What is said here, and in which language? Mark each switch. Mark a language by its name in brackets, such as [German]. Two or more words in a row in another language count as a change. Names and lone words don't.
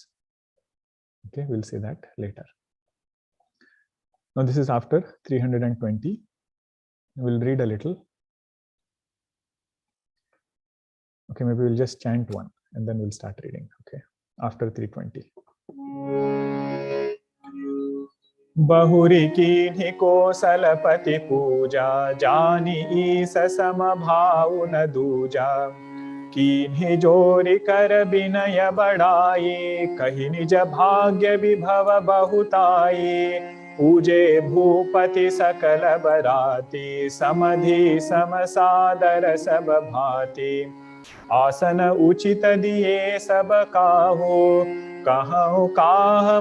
[English] Okay, we'll see that later. Now this is after 320. We'll read a little. Okay, maybe we'll just chant one and then we'll start reading. Okay, after 320. [Awadhi] बहुरि कि को सलपति पूजा जानि ईस समभाउ न दूजा कीन्हि जोरि कर बिनय बढ़ाई कहि निज भाग्य विभव बहुताई पूजे भूपति सकल बराती समधि समसादर सब भांति आसन उचित दिए सब काहू कहूँ काह